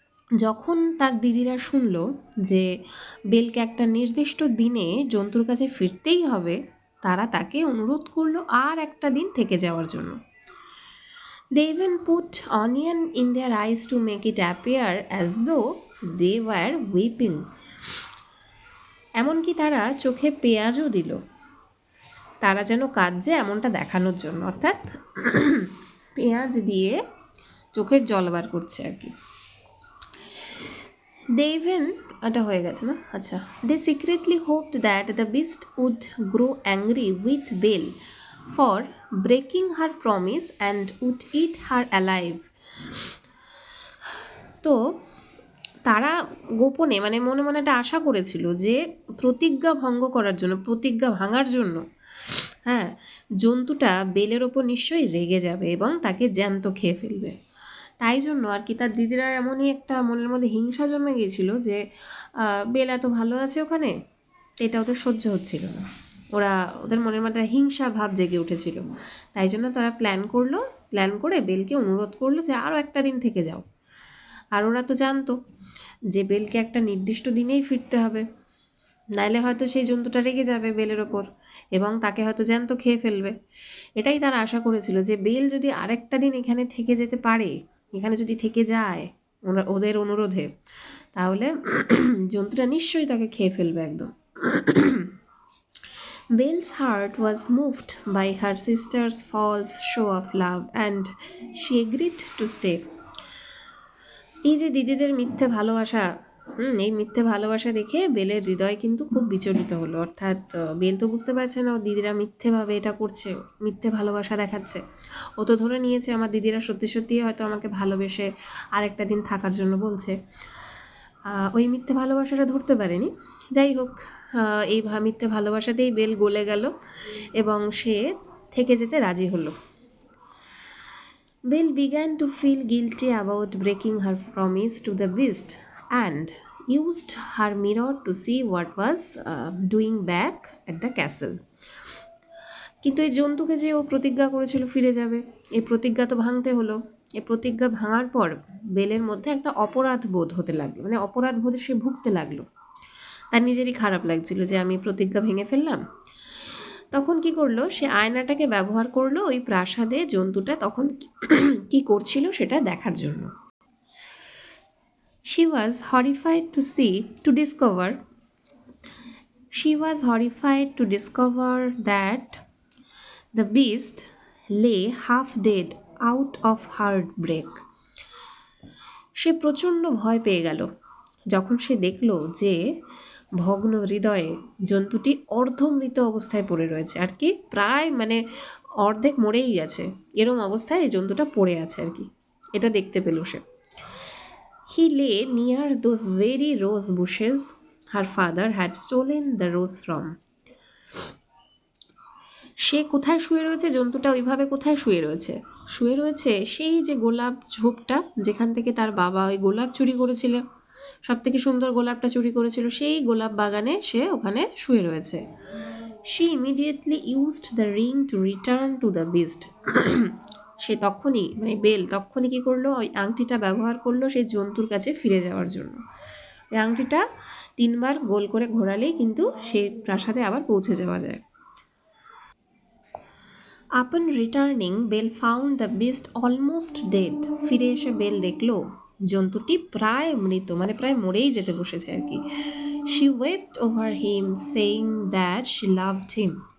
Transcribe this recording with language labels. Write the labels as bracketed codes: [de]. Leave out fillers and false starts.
[bn] যখন তার দিদিরা শুনল যে বেলকে একটা নির্দিষ্ট দিনে জন্তুর কাছে ফিরতেই হবে, তারা তাকে অনুরোধ করলো আর একটা দিন থেকে যাওয়ার জন্য। [en] They even put onion in their eyes to make it appear as though they were weeping. [bn] এমনকি তারা চোখে পেঁয়াজও দিল, তারা যেন কাঁদছে এমনটা দেখানোর জন্য, অর্থাৎ পেঁয়াজ দিয়ে চোখের জল বার করছে আর কি। [en] They even [bn] এটা হয়ে গেছে না, আচ্ছা। [en] They secretly hoped that the beast would grow angry with Belle for breaking her promise and would eat her alive. [bn] তো তারা গোপনে মানে মনে মনে একটা আশা করেছিল যে প্রতিজ্ঞা ভঙ্গ করার জন্য, প্রতিজ্ঞা ভাঙার জন্য, হ্যাঁ, জন্তুটা বেলের ওপর নিশ্চয়ই রেগে যাবে এবং তাকে জ্যান্ত খেয়ে ফেলবে। তাই জন্য আর কি তার দিদিরা এমনই একটা মনের মধ্যে হিংসা জন্মে গিয়েছিল যে বেল এত ভালো আছে ওখানে, এটা ওদের সহ্য হচ্ছিল না, ওদের মনের মধ্যে হিংসা ভাব জেগে উঠেছিল। তাই জন্য তারা প্ল্যান করে বেলকে অনুরোধ করলো যে আরও একটা দিন থেকে যাও। আর ওরা তো জানতো যে বেলকে একটা নির্দিষ্ট দিনেই ফিরতে হবে, নাইলে হয়তো সেই জন্তুটা রেগে যাবে বেলের ওপর এবং তাকে হয়তো জ্যান্ত খেয়ে ফেলবে। এটাই তারা আশা করেছিল যে বেল যদি আরেকটা দিন এখানে থেকে যেতে পারে, এখানে যদি থেকে যায় ওদের অনুরোধে, তাহলে জন্তুটা নিশ্চয়ই তাকে খেয়ে ফেলবে একদম। [en] Belle's heart was moved by her sister's false show of love and she agreed to stay. [bn] এই যে দিদিদের মিথ্যে ভালোবাসা, এই মিথ্যে ভালোবাসা দেখে বেলের হৃদয় কিন্তু খুব বিচলিত হলো, অর্থাৎ বেল তো বুঝতে পারছে না ওর দিদিরা মিথ্যেভাবে এটা করছে, মিথ্যে ভালোবাসা দেখাচ্ছে। ও তো ধরে নিয়েছে আমার দিদিরা সত্যি সত্যি হয়তো আমাকে ভালোবেসে আরেকটা দিন থাকার জন্য বলছে। ওই মিথ্যে ভালোবাসাটা ধরতে পারেনি। যাই হোক, এই মিথ্যে ভালোবাসাতেই বেল গলে গেল এবং সে থেকে যেতে রাজি হলো। [en] Belle began to feel guilty about breaking her promise to the beast and used her mirror to see what was doing back at the castle. [bn] কিন্তু এই জন্তুকে যে ও প্রতিজ্ঞা করেছিল ফিরে যাবে, এই প্রতিজ্ঞা তো ভাঙতে হলো। এই প্রতিজ্ঞা ভাঙার পর বেলের মধ্যে একটা অপরাধ বোধ হতে লাগলো, মানে অপরাধ বোধে সে ভুগতে লাগলো। তার নিজেরই খারাপ লাগছিল যে আমি প্রতিজ্ঞা ভেঙে ফেললাম। তখন কি করলো, সে আয়নাটাকে ব্যবহার করলো ওই প্রাসাদে জন্তুটা তখন কি করছিল সেটা দেখার জন্য। [en] She was horrified to discover She was horrified to discover that the beast lay half dead out of heartbreak. [bn] সে প্রচণ্ড ভয় পেয়ে গেল যখন সে দেখল যে ভগ্ন হৃদয়ে জন্তুটি অর্ধমৃত অবস্থায় পড়ে রয়েছে, আর কি প্রায় মানে অর্ধেক মরেই গেছে, এরম অবস্থায় এই জন্তুটা পড়ে আছে আর কি। এটা দেখতে পেল সে। [en] He lay near those very rose bushes her father had stolen the rose from. [bn] সে কোথায় শুয়ে রয়েছে, জন্তুটা ওইভাবে কোথায় শুয়ে রয়েছে, শুয়ে রয়েছে সেই যে গোলাপ ঝোপটা যেখান থেকে তার বাবা ওই গোলাপ চুরি করেছিল, সব থেকে সুন্দর গোলাপটা চুরি করেছিল, সেই গোলাপ বাগানে সে ওখানে শুয়ে রয়েছে। [en] She immediately used the ring to return to the beast. [bn] সে তখনই মানে বেল তখনই কি করলো, ওই আংটিটা ব্যবহার করলো সেই জন্তুর কাছে ফিরে যাওয়ার জন্য। ওই আংটিটা 3বার গোল করে ঘোরালেই কিন্তু সেই প্রাসাদে আবার পৌঁছে যাওয়া যায়। [en] Upon returning, Belle found the beast almost dead. [bn] ফিরে এসে বেল দেখলো জন্তুটি প্রায় মৃত, মানে প্রায় মরেই যেতে বসেছে আর কি। [en] She wept over him, saying that she loved him.